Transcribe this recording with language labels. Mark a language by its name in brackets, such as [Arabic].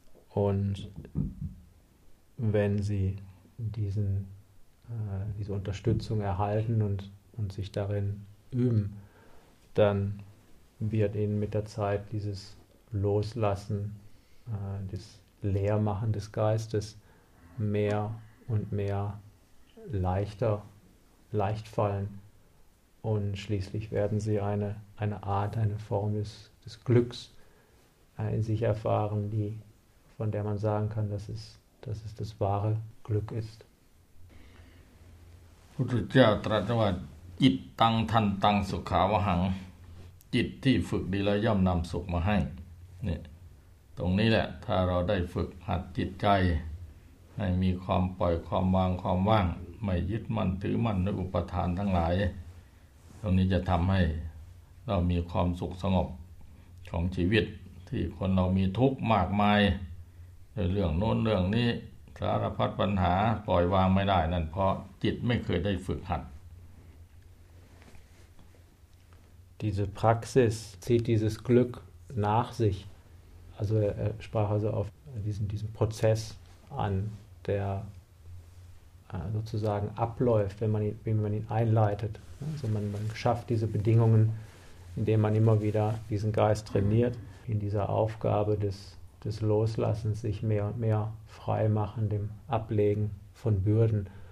[German] Und wenn sie diese Unterstützung erhalten und sich darin üben, dann wird ihnen mit der Zeit dieses Loslassen das Leermachen des Geistes mehr und mehr leicht fallen und schließlich werden sie eine Form des Glücks in sich erfahren, die von der man sagen kann, dass es das wahre Glück ist. Buddha sagt, [Pali] Jit tang than tang sukhavahang [Thai] Jit thi phuk di la yom nam suk ma hai ตรงนี้แหละถ้าเราได้ฝึกหัดจิตใจให้มีความปล่อยความวางความว่างไม่ยึดมั่นถือมั่นในอุปทานทั้งหลาย ตรงนี้จะทำให้เรามีความสุขสงบของชีวิตที่คนเรามีทุกข์มากมายในเรื่องโน้นเรื่องนี้สารพัดปัญหาปล่อยวางไม่ได้นั่นเพราะจิตไม่เคยได้ฝึกหัด [German] Diese Praxis zieht dieses Glück nach sich. Also er sprach also auf diesen Prozess an, der sozusagen abläuft, wenn man ihn einleitet. Also man schafft diese Bedingungen, indem man immer wieder diesen Geist trainiert, in dieser Aufgabe des Loslassens, sich mehr und mehr frei machen, dem Ablegen von Bürden.